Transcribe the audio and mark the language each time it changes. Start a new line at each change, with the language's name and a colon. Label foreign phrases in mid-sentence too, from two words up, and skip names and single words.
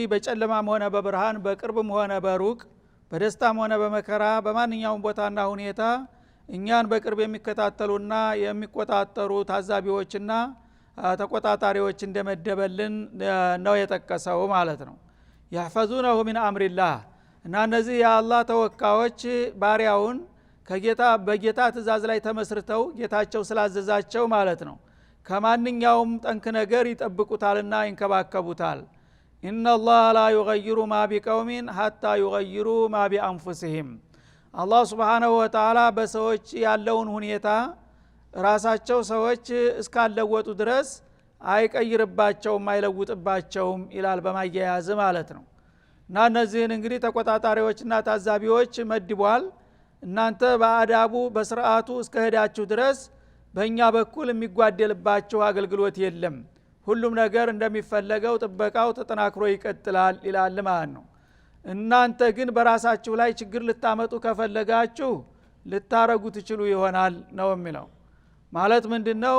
Amharic: በጨለማም ሆነ በብርሃን በቅርብም ሆነ በሩቅ በደስታም ሆነ በመከራ በማንኛውም ቦታና ሁኔታ እኛን በቅርብ የሚከታተሉና የሚቆጣጠሩ ታዛቢዎችና ተቆጣጣሪዎች እንደመደበልን ነው የጠቀሰው ማለት ነው።
Arabic: يحفظونه من امر الله
Amharic: እና እነዚህ የአላህ ተወካዮች ባሪያውን በጌታ ትእዛዝ ላይ ተመስርተው ጌታቸው ስላዘዛቸው ማለት ነው ከማንኛውም ጠንክ ነገር ይጠብቁታልና ይንከባከቡታል።
Arabic: إن الله لا يغير ما بقوم حتى يغيروا ما بأنفسهم አላህ سبحانه وتعالى
Amharic: በሰዎች ያለውን ሁኔታ ራሳቸው ሰዎች እስካለወጡ ድረስ አይቀይርባቸውም አይለውጥባቸውም ይላል በማያያዝ ማለት ነው። እና እነዚህን እንግዲህ ተቆጣጣሪዎችና ታዛቢዎች መድቧል። እናንተ በአዳቡ በስርዓቱ እስከሄዳችሁ ድረስ በእኛ በኩል የሚጓደልባችሁ አገልግሎት የለም፣ ሁሉም ነገር እንደሚፈለገው ጥበቃው ተጠናክሮ ይቀጥላል ይላል ማለት ነው። እናንተ ግን በራሳችሁ ላይ ችግር ልታመጡ ከፈለጋችሁ ልታረጉ ትችሉ ይሆናል ነው የሚለው። ማለት ምንድነው?